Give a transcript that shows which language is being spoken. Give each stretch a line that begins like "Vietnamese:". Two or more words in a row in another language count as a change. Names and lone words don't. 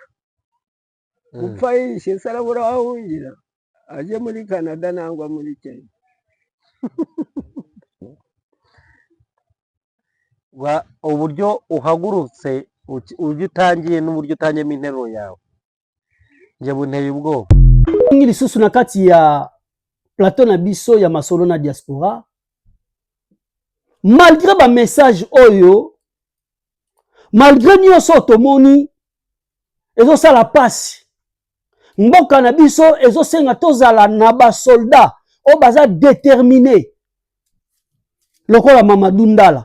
Kinyarwanda: Gupfa yishe se arabura aho ahungira, ajye muri Canada nangwa muri Kenya. uburyo uhagurutse uburyo utangiye n'uburyo utangiyemo interuro yawe njye bunteye ubwoba.
Lingala: Lisusu na kati ya plateau na biso ya masolo na diaspora malgré ba message oyo malgré nyonso tomoni ezosala pasi mboka na biso ezosenga tozala na basoldat oyo baza déterminé lokola Mamadou Ndala.